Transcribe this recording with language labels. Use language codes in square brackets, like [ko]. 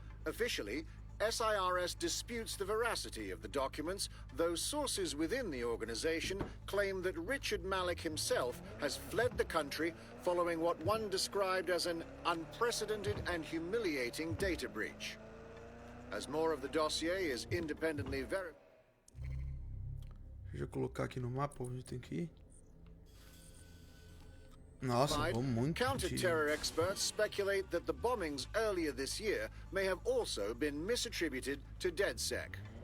[en] Officially, SIRS disputes the veracity of the documents, though sources within the organization claim that Richard Malik himself has fled the country following what one described as an unprecedented and humiliating data breach. As more of the dossier is independently verified. [pt] Deixa eu colocar aqui no mapa onde tem que ir. Nossa, vamos muito. [en] Counter-terror experts speculate that the bombings earlier this year may have also been misattributed to DedSec.